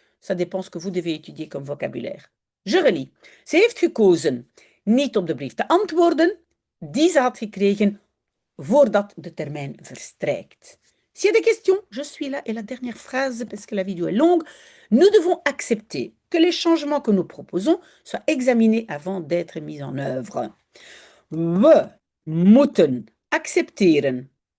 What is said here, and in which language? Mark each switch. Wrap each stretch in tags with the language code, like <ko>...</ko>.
<fr>Ça dépend ce que vous devez étudier comme vocabulaire. Je relis.</fr> <nl>Ze heeft gekozen niet op de brief te antwoorden die ze had gekregen voordat de termijn verstrijkt.</nl> <fr>S'il y a des questions, je suis là. Et la dernière phrase, parce que la vidéo est longue, nous devons accepter que les changements que nous proposons soient examinés avant d'être mis en œuvre.</fr> <nl>We moeten accepteren.</nl>